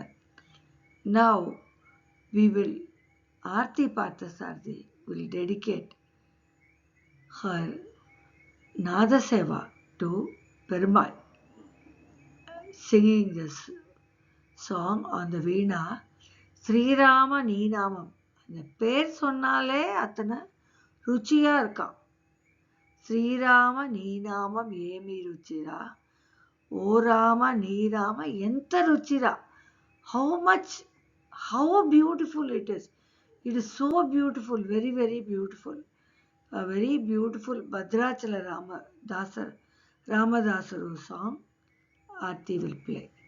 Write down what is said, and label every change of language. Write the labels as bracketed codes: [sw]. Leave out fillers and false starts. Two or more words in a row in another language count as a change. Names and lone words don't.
[en] Now we will, Aarti Parthasarthi will dedicate her Nada Seva to Perumal, singing this song on the Veena, Sri Rama Namam. [ta] அந்த பேர் சொன்னாலே அத்தனை ருச்சியா இருக்கான். [te] శ్రీరామ నీనామం ఏమి రుచిరా, ఓ రామ నీరామ ఎంత రుచిరా. [en] How beautiful it is. It is so beautiful, very, very beautiful. A very beautiful Bhadrachala Ramadasaru song Aarti will play.